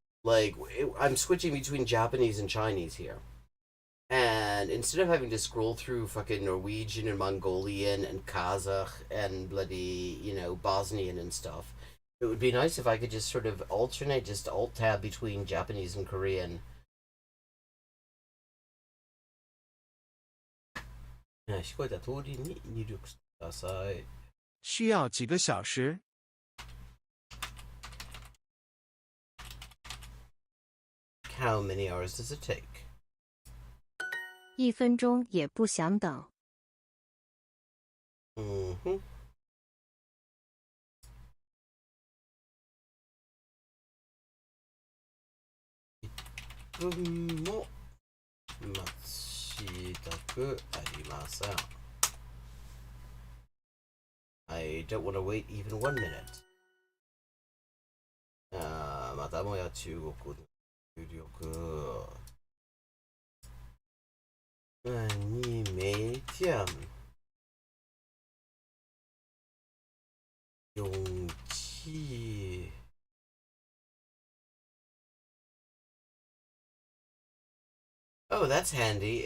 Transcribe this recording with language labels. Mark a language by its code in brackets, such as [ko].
[en] Like, I'm switching between Japanese and Chinese here. And instead of having to scroll through fucking Norwegian and Mongolian and Kazakh and bloody, Bosnian and stuff, it would be nice if I could just sort of alternate, just alt-tab between Japanese and Korean. [ja] 聞こえた通りに入力してください。 [zh] 需要几个小时？ [en] How many hours does it take? [zh] 1分钟也不想等。 [ja] 1分も待ちたくありません。 [en] I don't want to wait even 1 minute. [ja] またもや中国の入力。 [zh] 你每天用几 [en] Oh, that's handy.